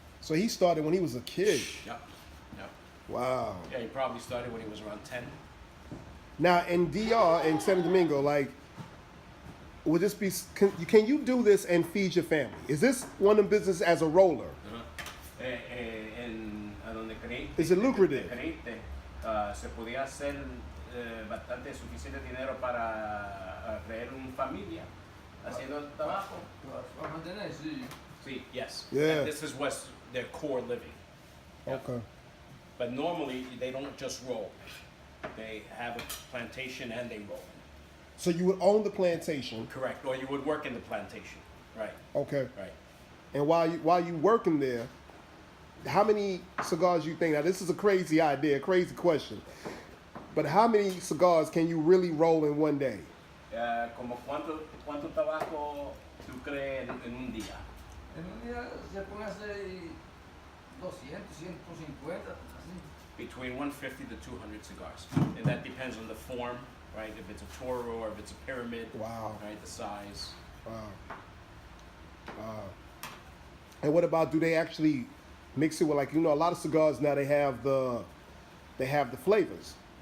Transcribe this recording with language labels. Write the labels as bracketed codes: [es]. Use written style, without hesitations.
[en] So he started when he was a kid. Yep. Wow. Yeah, he probably started when he was around 10. Now in DR in Santo Domingo, like, would this be? Can you do this and feed your family? Is this one of the business as a roller? [es] A donde creí, [en] Is it lucrative? [es] creíste, se podía hacer bastante suficiente dinero para crear una familia haciendo el trabajo. Para mantener, sí. [en] See, yes. Yeah. And this is what's their core living. Okay. But normally they don't just roll. They have a plantation and they roll. So you would own the plantation. Correct. Or you would work in the plantation. Right. Okay. Right. And while you working there, how many cigars you think? Now this is a crazy idea, crazy question. But how many cigars can you really roll in one day? [es] Como cuánto tabaco tú crees en un día? En un día se pueden hacer 200, 150, así. [en] Between 150 to 200 cigars. And that depends on the form, right? If it's a Toro or if it's a pyramid. Wow. Right, the size. Wow. And what about, do they actually mix it with, like, you know, a lot of cigars now they have the flavors.